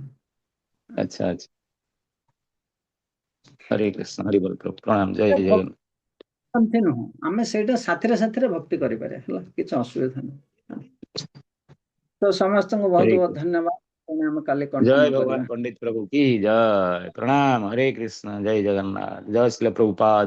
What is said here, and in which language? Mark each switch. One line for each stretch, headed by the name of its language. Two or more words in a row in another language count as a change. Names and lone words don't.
Odia: ଆଚ୍ଛା ଆଚ୍ଛା। ହରେ କୃଷ୍ଣ, ହରି ବୋଲ ପ୍ରଭୁ ପ୍ରଣାମ, ଜୟ ଜଗନ୍ନାଥ। ଏମିତି ନୁହଁ, ଆମେ ସେଇଟା ସାଥିରେ ସାଥିରେ ଭକ୍ତି କରିପାରିବା ହେଲା, କିଛି ଅସୁବିଧା ନାହିଁ। ତ ସମସ୍ତଙ୍କୁ ହରେ ବହୁତ ବହୁତ କୃଷ୍ଣ। ଧନ୍ୟବାଦ। ପୁଣି ଆମେ କାଲି ଜୟ କଣ୍ଟିନ୍ୟୁ କରିବା।
Hindi: ଭଗବାନ ପଣ୍ଡିତ ପ୍ରଭୁ की जय। प्रणाम। हरे कृष्ण। जय जगन्नाथ। जय श्री प्रभुपाद।